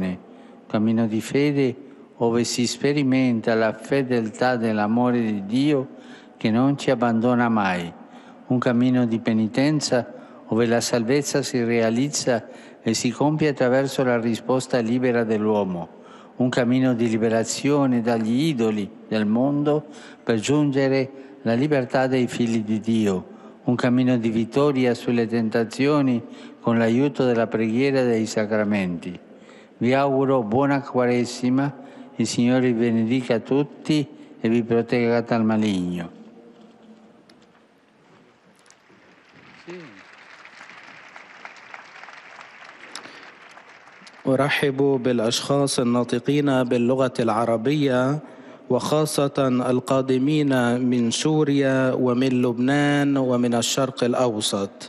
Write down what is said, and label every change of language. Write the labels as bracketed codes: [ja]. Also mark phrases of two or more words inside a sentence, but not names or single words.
[it] un cammino di fede dove si sperimenta la fedeltà dell'amore di Dio che non ci abbandona mai, un cammino di penitenza dove la salvezza si realizza e si compie attraverso la risposta libera dell'uomo, un cammino di liberazione dagli idoli del mondo per giungere alla libertà dei figli di Dio, un cammino di vittoria sulle tentazioni con l'aiuto della preghiera e dei sacramenti. Vi auguro buona Quaresima, il Signore vi benedica tutti e vi protegga dal maligno. [ar] أرحب بالأشخاص الناطقين باللغة العربية وخاصة القادمين من سوريا ومن لبنان ومن الشرق الأوسط.